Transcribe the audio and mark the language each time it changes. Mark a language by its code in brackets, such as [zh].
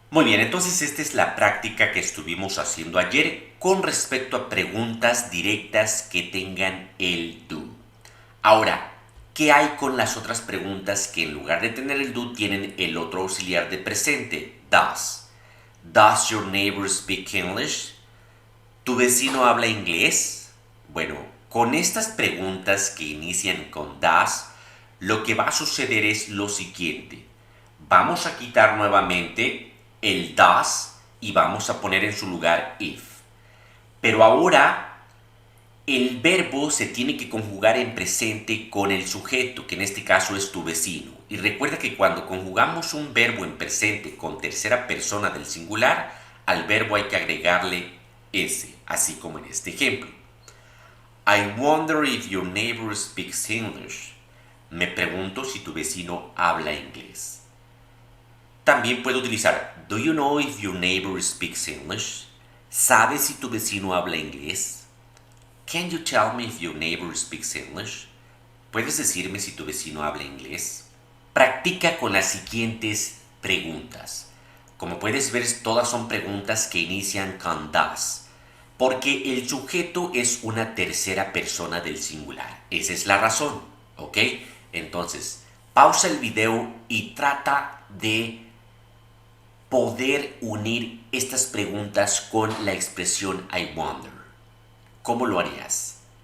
[es] Muy bien, entonces esta es la práctica que estuvimos haciendo ayer con respecto a preguntas directas que tengan el do. Ahora, ¿qué hay con las otras preguntas que en lugar de tener el do tienen el otro auxiliar de presente? [en] Does. Does your neighbor speak English? [es] ¿Tu vecino habla inglés? Bueno, con estas preguntas que inician con does, lo que va a suceder es lo siguiente. Vamos a quitar nuevamente el does y vamos a poner en su lugar if. Pero ahora el verbo se tiene que conjugar en presente con el sujeto, que en este caso es tu vecino. Y recuerda que cuando conjugamos un verbo en presente con tercera persona del singular, al verbo hay que agregarle ese, así como en este ejemplo. [en] I wonder if your neighbor speaks English. [es] Me pregunto si tu vecino habla inglés. También puedo utilizar [en] do you know if your neighbor speaks English? [es] ¿Sabes si tu vecino habla inglés? [en] Can you tell me if your neighbor speaks English? [es] ¿Puedes decirme si tu vecino habla inglés? Practica con las siguientes preguntas. Como puedes ver, todas son preguntas que inician con does, porque el sujeto es una tercera persona del singular. Esa es la razón, ¿ok? Entonces, pausa el video y trata de poder unir estas preguntas con la expresión I wonder. ¿Cómo lo harías?